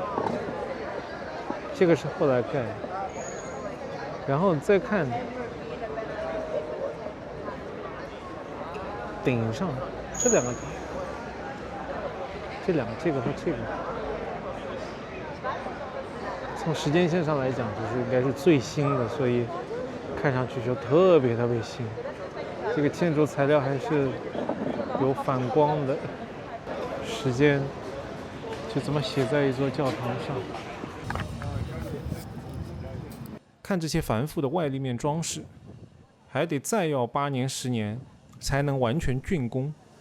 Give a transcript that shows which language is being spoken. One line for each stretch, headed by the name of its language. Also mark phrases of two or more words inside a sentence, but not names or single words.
Chinese: 這個是後來蓋的，然後再看頂上這兩個塔，這個和這個，從時間線上來講，就是應該是最新的，所以看上去就特別新。這個建築材料還是有反光的，时間就這麼寫在一座教堂上。看這些繁複的外立面裝飾，還得再要8年10年才能完全竣工。